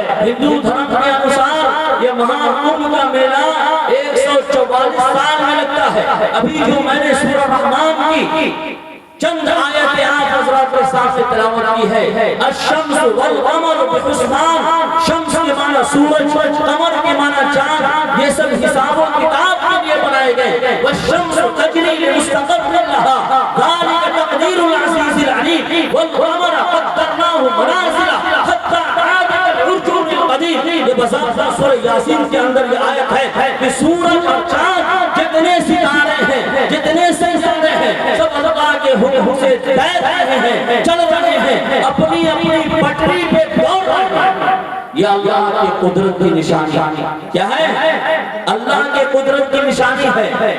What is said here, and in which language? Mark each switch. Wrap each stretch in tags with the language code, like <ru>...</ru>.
<ur>ہندو دھرم کے انوسار یہ مہا کمبھ کا میلہ 144 سال میں لگتا ہے. ابھی جو میں نے سورہ رحمان کی چند آیتیں آپ حضرات کے ساتھ تلاوت کی ہے،</ur> <ar>الشمس والقمر بحسبان،</ar> <ur>شمس کے معنی سورج، قمر کے معنی چاند، یہ سب حساب و کتاب کے لیے بنائے گئے.</ur> <ar>والشمس تجری لمستقر لها ذلك تقدیر العزیز العلیم، والقمر قدرناه منازل حتى عاد كالعرجون القدیم.</ar> <ur>یہ بذات سورہ یاسین کے اندر یہ آیت ہے کہ سورج اور چاند جتنے ستارے ہیں، جتنے سلسلے ہیں، سب اللہ کے حکم سے تیر رہے ہیں، چل رہے ہیں، اپنی اپنی پٹری پہ دوڑ رہے ہیں. یہ اللہ کی قدرت کی نشانی کیا ہے؟ اللہ کے قدرت کی نشانی ہے.</ur>